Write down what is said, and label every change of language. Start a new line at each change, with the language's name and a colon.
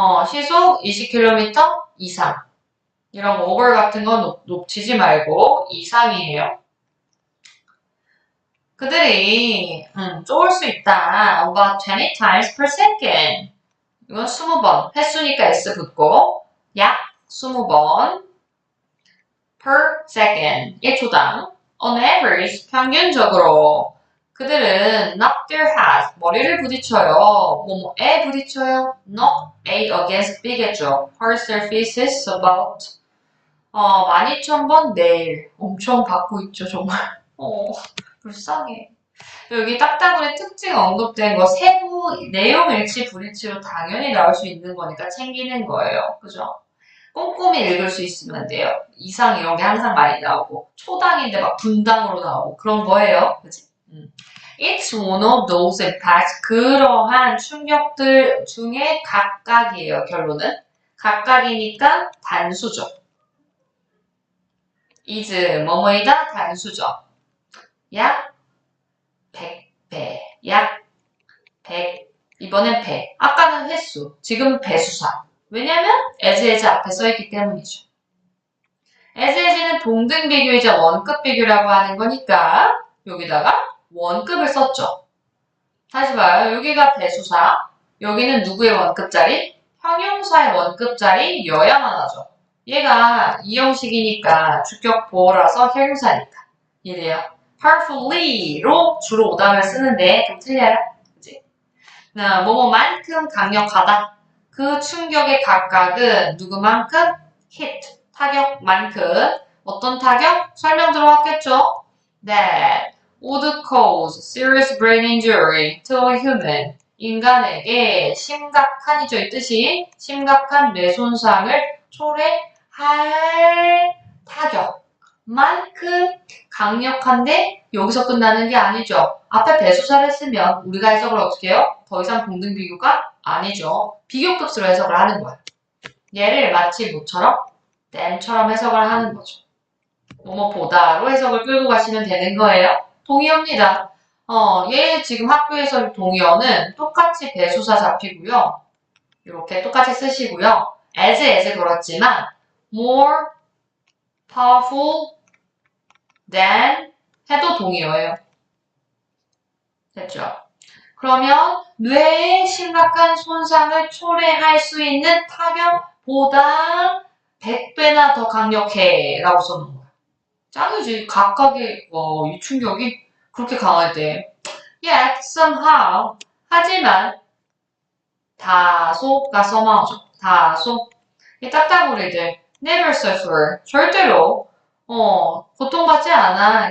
Korean: 시속 20km 이상. 이런 over 같은 건 놓치지 말고 이상이에요. 그들이 쫄을 수 있다.
English: about 20 times per second.
Korean: 이건 20번. 횟수니까 S 붙고 약 20번
English: per second.
Korean: 1초당.
English: On average,
Korean: 평균적으로 그들은
English: knock their heads.
Korean: 머리를 부딪혀요. 뭐뭐에 부딪혀요.
English: knock A against B겠죠. hard surfaces about 12,000번 내일.
Korean: 엄청 받고 있죠, 정말. 불쌍해. 여기 딱따구리 특징 언급된 거 세부 내용 일치 불일치로 당연히 나올 수 있는 거니까 챙기는 거예요. 그죠? 꼼꼼히 읽을 수 있으면 돼요. 이상 이런 게 항상 많이 나오고 초당인데 막 분당으로 나오고 그런 거예요. 그치?
English: It's one of those impacts.
Korean: 그러한 충격들 중에 각각이에요. 결론은. 각각이니까 단수죠. is 뭐뭐이다 단수죠. 약 100배, 약 100, 이번엔 배. 아까는 횟수, 지금 배수사. 왜냐면 as 앞에 써있기 때문이죠. as는 동등 비교이자 원급 비교라고 하는 거니까 여기다가 원급을 썼죠. 다시 봐요. 여기가 배수사, 여기는 누구의 원급자리? 형용사의 원급자리여야만 하죠. 얘가 이 형식이니까 주격 보어라서 형용사니까. 이래요. powerfully로 주로 오답을 쓰는데 좀 틀려요. 그치? 뭐뭐만큼 강력하다. 그 충격의 각각은 누구만큼? hit, 타격만큼. 어떤 타격? 설명 들어왔겠죠?
English: that would cause serious brain injury to a human.
Korean: 인간에게 심각한이죠. 이 뜻이 심각한 뇌손상을 초래할 타격만큼 강력한데 여기서 끝나는 게 아니죠. 앞에 배수사를 쓰면 우리가 해석을 어떻게 해요? 더 이상 동등 비교가 아니죠. 비교급수로 해석을 하는 거야. 얘를 마치 뭐처럼? 댐처럼 해석을 하는 거죠. 뭐뭐보다로 해석을 끌고 가시면 되는 거예요. 동의어입니다. 얘 지금 학교에서 동의어는 똑같이 배수사 잡히고요. 이렇게 똑같이 쓰시고요. as 그렇지만
English: more powerful than
Korean: 해도 동의어예요. 됐죠? 그러면 뇌에 심각한 손상을 초래할 수 있는 타격보다 100배나 더 강력해 라고 써놓은 거야. 짱이지. 각각의 이 충격이 그렇게 강할 때
English: yet somehow
Korean: 하지만 다소가 somehow 다소 이 딱따구리들
English: never suffer
Korean: 절대로 고통받지 않아.